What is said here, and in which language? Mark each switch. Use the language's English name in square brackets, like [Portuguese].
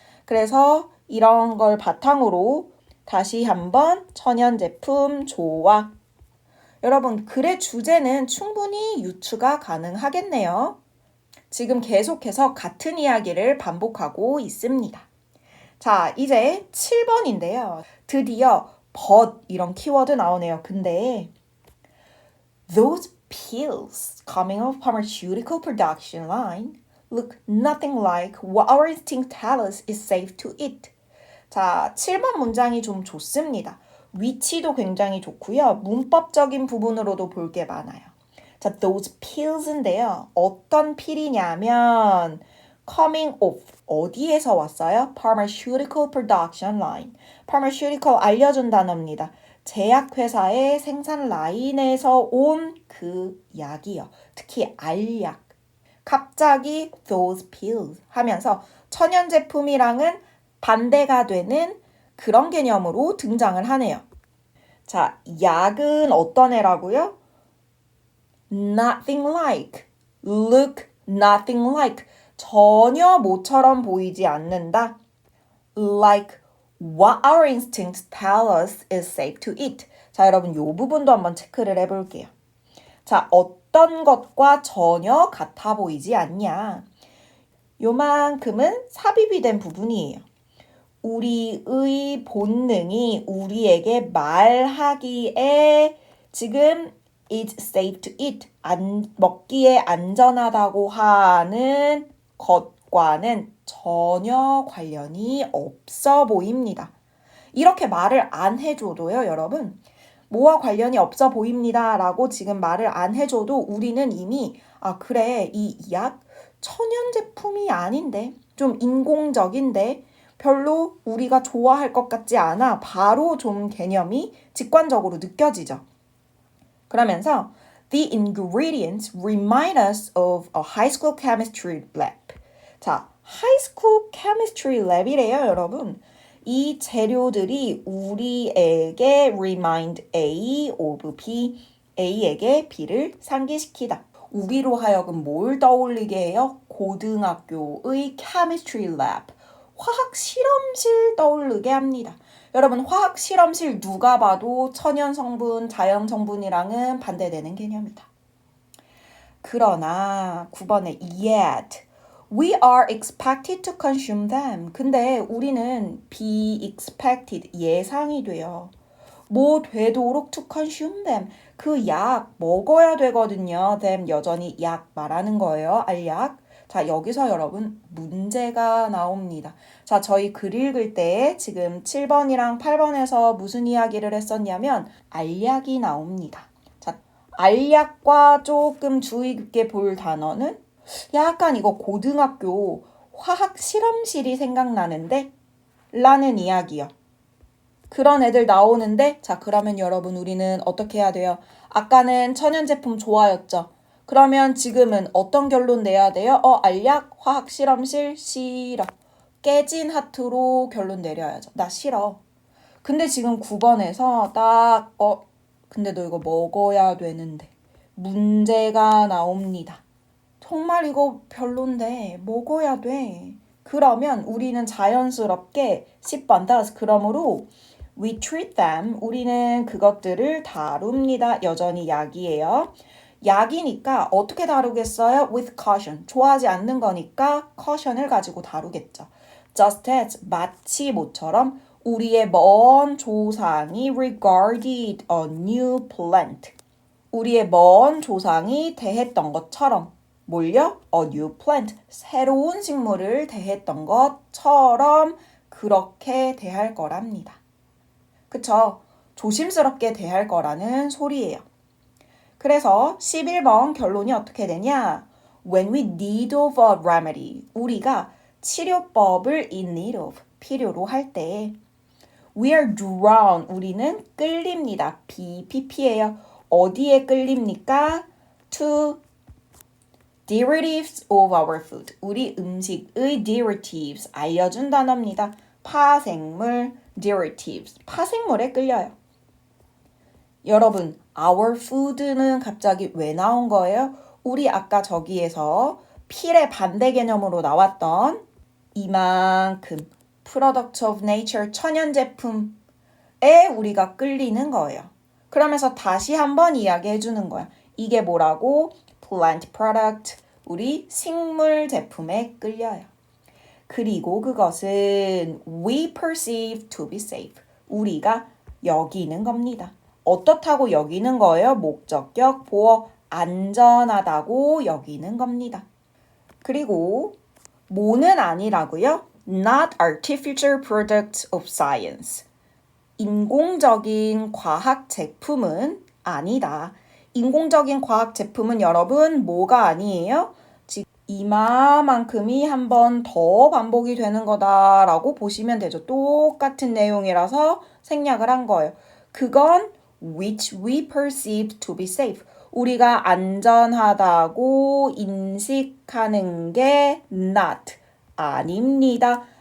[Korean] 그래서 이런 걸 바탕으로 다시 한번 천연제품 좋아. 여러분 글의 주제는 충분히 유추가 가능하겠네요. 지금 계속해서 같은 이야기를 반복하고 있습니다. 자, 이제 7번인데요. 드디어 but 이런 키워드 나오네요. 근데 [English] Those pills coming off pharmaceutical production line look nothing like what our instinct tells us is safe to eat. [Korean] 자, 7번 문장이 좀 좋습니다. 위치도 굉장히 좋고요. 문법적인 부분으로도 볼 게 많아요. 자, [English] those pills [Korean] 인데요. 어떤 필이냐면 [English] coming off, [Korean] 어디에서 왔어요? [English] Pharmaceutical production line. Pharmaceutical [Korean] 알려준 단어입니다. 제약회사의 생산 라인에서 온 그 약이요. 특히 알약. 갑자기 [English] those pills [Korean] 하면서 천연제품이랑은 반대가 되는 그런 개념으로 등장을 하네요. 자, 약은 어떤 애라고요? [English] Nothing like, look nothing like, [Korean] 전혀 모처럼 보이지 않는다. [English] Like what our instincts tell us is safe to eat. [Korean] 자, 여러분 이 부분도 한번 체크를 해볼게요. 자, 어떤 어떤 것과 전혀 같아 보이지 않냐. 요만큼은 삽입이 된 부분이에요. 우리의 본능이 우리에게 말하기에 지금 [English] it's safe to eat, [Korean] 먹기에 안전하다고 하는 것과는 전혀 관련이 없어 보입니다. 이렇게 말을 안 해줘도요, 여러분. 뭐와 관련이 없어 보입니다 라고 지금 말을 안 해줘도 우리는 이미 그래, 이 약 천연 제품이 아닌데 좀 인공적인데 별로 우리가 좋아할 것 같지 않아. 바로 좀 개념이 직관적으로 느껴지죠. 그러면서 [English] The ingredients remind us of a high school chemistry lab. 자, high school chemistry lab이래요, [Korean] 여러분. 이 재료들이 우리에게 [English] remind A of B, [Korean] A에게 B를 상기시키다. 우리로 하여금 뭘 떠올리게 해요? 고등학교의 [English] chemistry lab, [Korean] 화학 실험실 떠오르게 합니다. 여러분, 화학 실험실 누가 봐도 천연 성분, 자연 성분이랑은 반대되는 개념이다. 그러나 9번에 [English] yet we are expected to consume them. [Korean] 근데 우리는 [English] be expected, [Korean] 예상이 돼요. 뭐 되도록 [English] to consume them. [Korean] 그 약 먹어야 되거든요. them 여전히 약 말하는 거예요. 알약. 자, 여기서 여러분 문제가 나옵니다. 자, 저희 글 읽을 때 지금 7번이랑 8번에서 무슨 이야기를 했었냐면 알약이 나옵니다. 자, 알약과 조금 주의 깊게 볼 단어는 약간 이거 고등학교 화학 실험실이 생각나는데 라는 이야기요. 그런 애들 나오는데 자, 그러면 여러분 우리는 어떻게 해야 돼요? 아까는 천연제품 좋아였죠? 그러면 지금은 어떤 결론 내야 돼요? 알약, 화학 실험실, 싫어. 깨진 하트로 결론 내려야죠. 나 싫어. 근데 지금 9번에서 딱 근데 너 이거 먹어야 되는데 문제가 나옵니다. 정말 이거 별론데 먹어야 돼. 그러면 우리는 자연스럽게 10번 does. 그러므로 [English] we treat them. [Korean] 우리는 그것들을 다룹니다. 여전히 약이에요. 약이니까 어떻게 다루겠어요? [English] With caution. [Korean] 좋아하지 않는 거니까 caution을 가지고 다루겠죠. [English] Just as, [Korean] 마치 모처럼 우리의 먼 조상이 [English] regarded a new plant. [Korean] 우리의 먼 조상이 대했던 것처럼 뭘요? [English] A new plant. [Korean] 새로운 식물을 대했던 것처럼 그렇게 대할 거랍니다. 그쵸? 조심스럽게 대할 거라는 소리예요. 그래서 11번 결론이 어떻게 되냐? [English] When we need of a remedy. [Korean] 우리가 치료법을 [English] in need of. [Korean] 필요로 할 때. [English] We are drawn. [Korean] 우리는 끌립니다. BPP예요. 어디에 끌립니까? [English] To derivatives of our food. [Korean] 우리 음식의 derivatives. 알려준 단어입니다. 파생물, derivatives. 파생물에 끌려요. 여러분, our food는 갑자기 왜 나온 거예요? 우리 아까 저기에서 필의 반대 개념으로 나왔던 이만큼 [English] product of nature, [Korean] 천연 제품에 우리가 끌리는 거예요. 그러면서 다시 한번 이야기해 주는 거야. 이게 뭐라고? [English] plant product, [Korean] 우리 식물 제품에 끌려요. 그리고 그것은 [English] we perceive to be safe. [Korean] 우리가 여기는 겁니다. 어떻다고 여기는 거예요? 목적격, 보어, 안전하다고 여기는 겁니다. 그리고 뭐는 아니라고요? [English] Not artificial products of science. [Korean] 인공적인 과학 제품은 아니다. 인공적인 과학 제품은 여러분 뭐가 아니에요? 지금 이마만큼이 한 번 더 반복이 되는 거다라고 보시면 되죠. 똑같은 내용이라서 생략을 한 거예요. 그건 [English] which we perceive to be safe. [Korean] 우리가 안전하다고 인식하는 게 not, 아닙니다.